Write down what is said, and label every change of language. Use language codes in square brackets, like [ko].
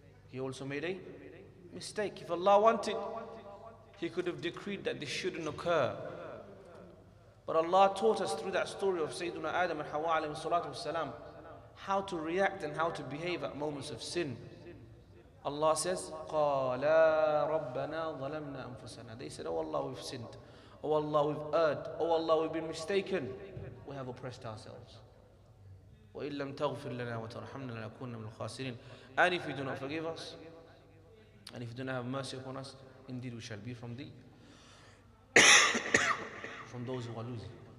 [en] He also made a mistake. If Allah wanted, He could have decreed that this shouldn't occur. But Allah taught us through that story of Sayyiduna Adam and Hawa alayhi salatu wasalam how to react and how to behave at moments of sin. Allah says, [ar] قَالَا رَبَّنَا ظَلَمْنَا أَنفُسَنَا. [en] They said, oh Allah, we've sinned. Oh Allah, we've erred. Oh Allah, we've been mistaken. We have oppressed ourselves. [ar] وَإِن لَمْ تَغْفِرْ لَنَا وَتَرْحَمْنَا لَنَكُونَ مِنَ الْخَاسِرِينَ. [en] And if you do not forgive us, and if you do not have mercy upon us, indeed we shall be from those who are losing.